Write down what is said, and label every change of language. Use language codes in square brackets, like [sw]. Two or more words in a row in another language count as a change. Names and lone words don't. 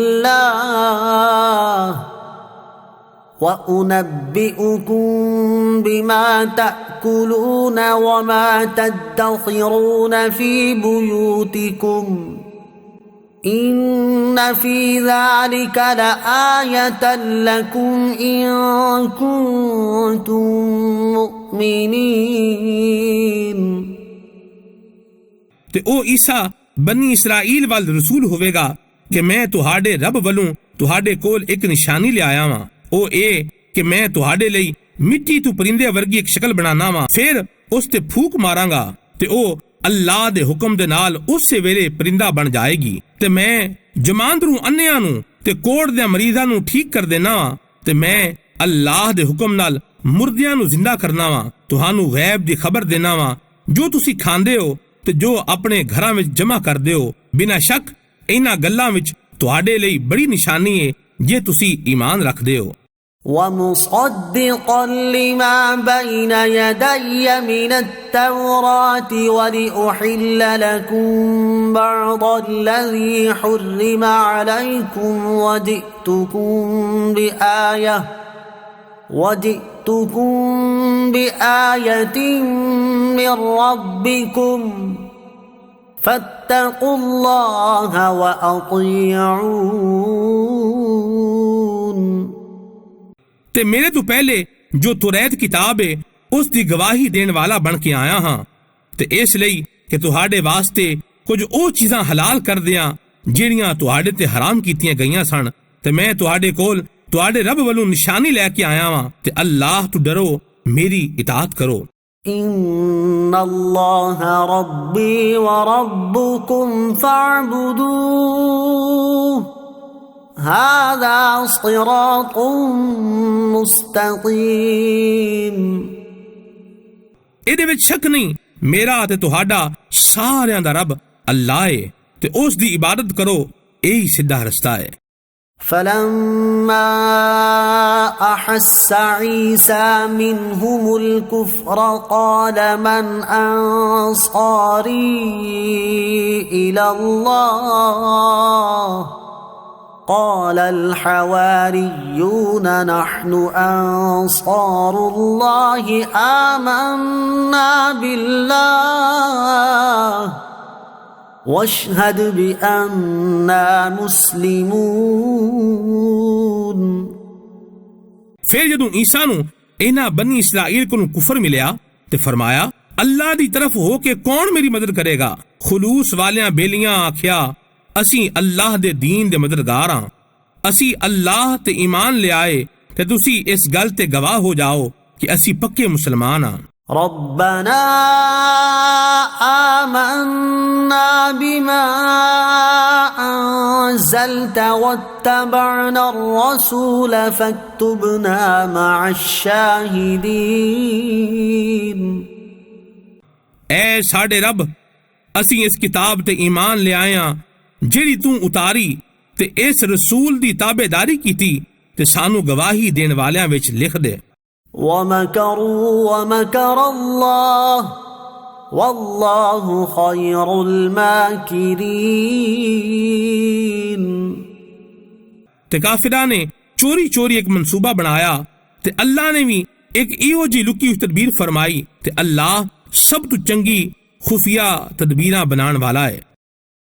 [ar] الله وأنبئكم بما تأكلون وما تدخرون في بيوتكم إن في ذلك لآية لكم إن كنتم مؤمنين [pa] ਤੇ ਉਹ ਈਸਾ ਬਨੀ ਇਸਰਾਈਲ ਵੱਲ ਰਸੂਲ ਹੋਵੇਗਾ ਕਿ ਮੈਂ ਤੁਹਾਡੇ ਰੱਬ ਵੱਲੋਂ ਤੁਹਾਡੇ ਕੋਲ ਇੱਕ ਨਿਸ਼ਾਨੀ ਲਿਆਇਆ ਵਾਂ। ਉਹ ਇਹ ਕਿ ਮੈਂ ਤੁਹਾਡੇ ਲਈ ਮਿੱਟੀ ਤੋਂ ਪਰਿੰਦੇ ਵਰਗੀ ਇੱਕ ਸ਼ਕਲ ਬਣਾਣਾ ਵਾਂ, ਫਿਰ ਉਸ ਤੇ ਫੂਕ ਮਾਰਾਂਗਾ ਤੇ ਉਹ ਅੱਲਾਹ ਦੇ ਹੁਕਮ ਦੇ ਨਾਲ ਉਸੇ ਵੇਲੇ ਪਰਿੰਦਾ ਬਣ ਜਾਏਗੀ। ਤੇ ਮੈਂ ਜਮਾਂਦਰੂ ਅੰਨਿਆਂ ਨੂੰ ਤੇ ਕੋੜ ਦੇ ਮਰੀਜ਼ਾਂ ਨੂੰ ਠੀਕ ਕਰ ਦੇਣਾ ਵਾਂ ਤੇ ਮੈਂ ਅੱਲਾਹ ਦੇ ਹੁਕਮ ਨਾਲ ਮੁਰਦਿਆਂ ਨੂੰ ਜ਼ਿੰਦਾ ਕਰਨਾ ਵਾਂ। ਤੁਹਾਨੂੰ ਗੈਬ ਦੀ ਖਬਰ ਦੇਣਾ ਵਾਂ ਜੋ ਤੁਸੀਂ ਖਾਂਦੇ ਹੋ ਤੇ ਜੋ ਆਪਣੇ ਘਰਾਂ ਵਿੱਚ ਜਮ੍ਹਾਂ ਕਰਦੇ ਹੋ। ਬਿਨਾਂ ਸ਼ੱਕ ਇਹਨਾਂ ਗੱਲਾਂ ਵਿੱਚ ਤੁਹਾਡੇ ਲਈ ਬੜੀ ਨਿਸ਼ਾਨੀ ਹੈ ਜੇ ਤੁਸੀਂ ਈਮਾਨ ਰੱਖਦੇ ਹੋ। [ar] وَمُصَدِّقًا لِمَا بَيْنَ يَدَيَّ مِنَ التَّوْرَاةِ وَلِأُحِلَّ لَكُم بَعْضَ الَّذِي حُرِّمَ عَلَيْكُمْ وَجِئْتُكُم بِآيَةٍ مِّن رَّبِّكُمْ فَاتَّقُوا اللَّهَ وَأَطِيعُونِ [pa] ਤੇ ਮੇਰੇ ਤੋਂ ਪਹਿਲੇ ਜੋ ਤੁਰੈਤ ਕਿਤਾਬ ਹੈ ਉਸ ਦੀ ਗਵਾਹੀ ਦੇਣ ਵਾਲਾ ਬਣ ਕੇ ਆਇਆ ਹਾਂ ਤੇ ਇਸ ਲਈ ਕਿ ਤੁਹਾਡੇ ਵਾਸਤੇ ਕੁਝ ਉਹ ਚੀਜ਼ਾਂ ਹਲਾਲ ਕਰ ਦਿਆਂ ਜਿਹੜੀਆਂ ਤੁਹਾਡੇ ਤੇ ਹਰਾਮ ਕੀਤੀਆਂ ਗਈਆਂ ਸਨ ਤੇ ਮੈਂ ਤੁਹਾਡੇ ਕੋਲ ਤੁਹਾਡੇ ਰੱਬ ਵੱਲੋਂ ਨਿਸ਼ਾਨੀ ਲੈ ਕੇ ਆਇਆ ਹਾਂ ਤੇ ਅੱਲਾਹ ਤੋਂ ਡਰੋ, ਮੇਰੀ ਇਤਾਅਤ ਕਰੋ। [ar] إن الله ربي وربكم فاعبدوه هذا صراط مستقيم [pa] ਇਹਦੇ ਵਿੱਚ ਸ਼ੱਕ ਨਹੀਂ, ਮੇਰਾ ਤੇ ਤੁਹਾਡਾ ਸਾਰਿਆਂ ਦਾ ਰੱਬ ਅੱਲਾਹ ਹੈ ਤੇ ਉਸ ਦੀ ਇਬਾਦਤ ਕਰੋ, ਇਹੀ ਸਿੱਧਾ ਰਸਤਾ ਹੈ। [ar] فلما أحس عيسى منهم الكفر قال من أنصاري إلى الله قال الحواريون نحن أنصار الله آمنا بالله واشهد بأننا مسلمون [pa] ਫਿਰ ਜਦੋਂ ਈਸਾ ਨੂੰ ਇਹਨਾਂ ਬਨੀ ਇਸਰਾਈਲ ਕੋਲੋਂ ਕੁਫਰ ਮਿਲਿਆ ਤੇ ਫਰਮਾਇਆ ਅੱਲਾਹ ਦੀ ਤਰਫ ਹੋ ਕੇ ਕੌਣ ਮੇਰੀ ਮਦਦ ਕਰੇਗਾ। ਖਲੂਸ ਵਾਲਿਆਂ ਬੇਲੀਆਂ ਆਖਿਆ ਅਸੀਂ ਅੱਲਾਹ ਦੇ ਦੀਨ ਦੇ ਮਦਦਗਾਰ ਹਾਂ, ਅਸੀਂ ਅੱਲਾਹ ਤੇ ਈਮਾਨ ਲਿਆਏ ਤੇ ਤੁਸੀਂ ਇਸ ਗੱਲ ਤੇ ਗਵਾਹ ਹੋ ਜਾਓ ਕਿ ਅਸੀਂ ਪੱਕੇ ਮੁਸਲਮਾਨ ਹਾਂ। [ar] ربنا آمنا بما أنزلت واتبعنا الرسول فاكتبنا مع الشاهدين [pa] ਐ ਸਾਡੇ ਰੱਬ, ਅਸੀਂ ਇਸ ਕਿਤਾਬ ਤੇ ਈਮਾਨ ਲਿਆਇਆ ਜਿਹੜੀ ਤੂੰ ਉਤਾਰੀ ਤੇ ਇਸ ਰਸੂਲ ਦੀ ਤਾਬੇਦਾਰੀ ਕੀਤੀ ਤੇ ਸਾਨੂੰ ਗਵਾਹੀ ਦੇਣ ਵਾਲਿਆਂ ਵਿੱਚ ਲਿਖ ਦੇ। [ar] ومكروا ومكر الله والله خير الماكرين [pa] ਤੇ ਕਾਫਿਰਾਂ ਨੇ ਚੋਰੀ ਚੋਰੀ ਇੱਕ ਮਨਸੂਬਾ ਬਣਾਇਆ ਤੇ ਅੱਲਾਹ ਨੇ ਵੀ ਇੱਕ ਇਹੋ ਜਿਹੀ ਲੁਕੀ ਹੋਈ ਤਦਬੀਰ ਫਰਮਾਈ ਤੇ ਅੱਲਾਹ ਸਭ ਤੋਂ ਚੰਗੀ ਖੁਫੀਆ ਤਦਬੀਰਾਂ ਬਣਾਉਣ ਵਾਲਾ ਹੈ।